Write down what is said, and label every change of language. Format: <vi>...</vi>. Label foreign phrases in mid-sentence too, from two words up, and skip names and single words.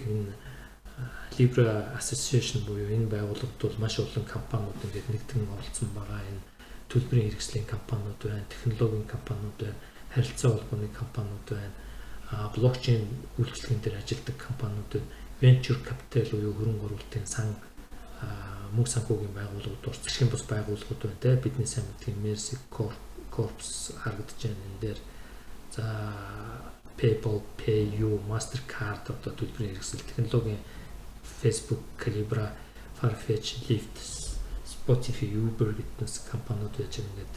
<mn>Энэ Libra Association буюу энэ байгууллагад бол маш олон компаниуд ингээд нэгдэн оролцсон байгаа. Энэ төлбөрийн хэрэгслийн компаниуд байна, технологийн компаниуд байна, харилцаа холбооны компаниуд байна, блокчейн үйлчлэгийн дээр ажилладаг компаниуд байна,</mn> <en>venture capital</en> <mn>буюу хөрөнгө оруулалтын сан мөнгө санхүүгийн байгууллагууд орцсон бус байгууллагууд байна те. Бидний сайн мэддэг Mercy Corps харагдаж байна энэ дээр. За PayPal, PayU, Mastercard одоо төлбөрийн хэрэгсэл технологийн Facebook, Calibra, Farfetch, Lyft, Spotify, Uber гэднээс компаниуд байж байгаа гэдэг.</mn>